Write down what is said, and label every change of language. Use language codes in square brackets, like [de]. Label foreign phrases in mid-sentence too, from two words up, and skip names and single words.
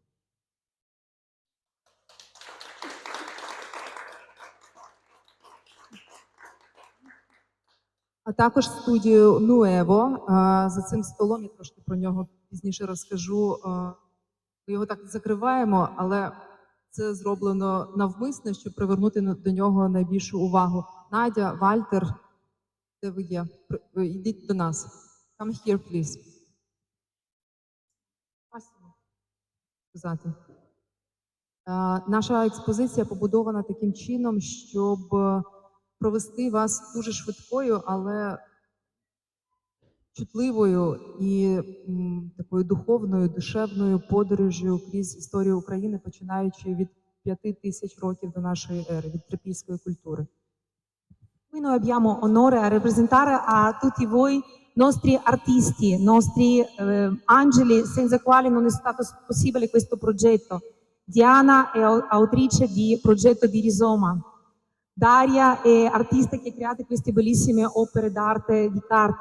[uk] А також студію Нуево. За цим столом, я трошки про нього пізніше розкажу, ми його так закриваємо, але це зроблено навмисно, щоб привернути до нього найбільшу увагу. Надя, Вальтер, де ви є? Йдіть до нас. [en] Come here, please. [uk] Сказати. Наша експозиція побудована таким чином, щоб провести вас дуже швидкою, але чутливою і такою духовною, душевною подорожю крізь історію України, починаючи від 5000 років до нашої ери, від трипільської культури. [it] Qui noi abbiamo onore a rappresentare a tutti voi nostri artisti, nostri angeli senza quali non è stato possibile questo progetto. Diana è autrice di Progetto di Rizoma. Daria è artista che ha creato queste bellissime opere d'arte di carta.